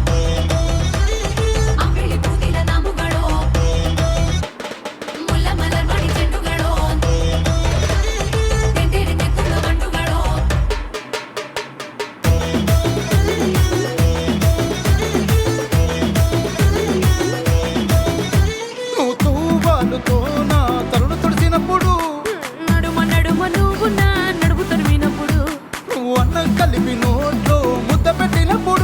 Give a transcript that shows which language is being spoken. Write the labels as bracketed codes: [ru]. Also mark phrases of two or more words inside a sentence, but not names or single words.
[ml] അമ്പിളി കൂടിന നാമുകളോ മുല്ല മലർ മണി ചെണ്ടുകളോ തേൻതെരെ തെത്തുങ്ങ മണ്ടുകളോ [te] నువ్వు తూవాలుతో నా తరుణ తుడిసినప్పుడు నడుమ నువ్వు నా నడుము తరిమినప్పుడు నువ్వు అన్నం కలిపి నోట్లో ముద్ద పెట్టినప్పుడు